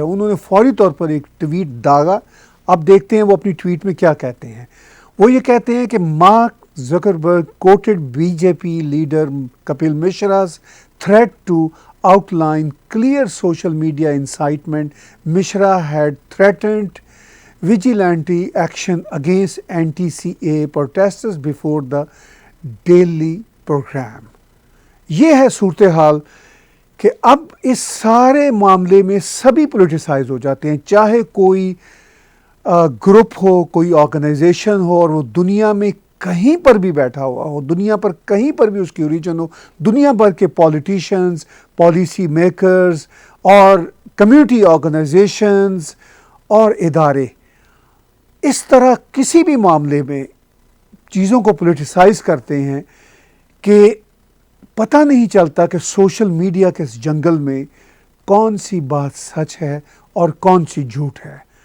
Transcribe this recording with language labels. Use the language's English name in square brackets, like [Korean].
[Urdu] انہوں نے فوری طور پر ایک ٹویٹ داغا. اب دیکھتے ہیں وہ اپنی ٹویٹ میں کیا کہتے ہیں. وہ یہ کہتے ہیں کہ [English] Mark Zuckerberg quoted B J P leader Kapil Mishra's threat to outline clear social media incitement. Mishra had threatened vigilante action against anti-CA protesters before the daily program. [Urdu] یہ ہے صورتحال کہ اب اس سارے معاملے میں سبھی پولیٹیسائز ہو جاتے ہیں, چاہے کوئی گروپ ہو, کوئی آرگنائزیشن ہو, اور وہ دنیا میں کہیں پر بھی بیٹھا ہوا ہو, دنیا پر کہیں پر بھی اس کی اوریجن ہو. دنیا بھر کے پولیٹیشنز, پالیسی میکرز اور کمیونٹی آرگنائزیشنز اور ادارے اس طرح کسی بھی معاملے میں چیزوں کو پولیٹیسائز کرتے ہیں کہ پتہ نہیں چلتا کہ سوشل میڈیا کے اس جنگل میں کون سی بات سچ ہے اور کون سی جھوٹ ہے.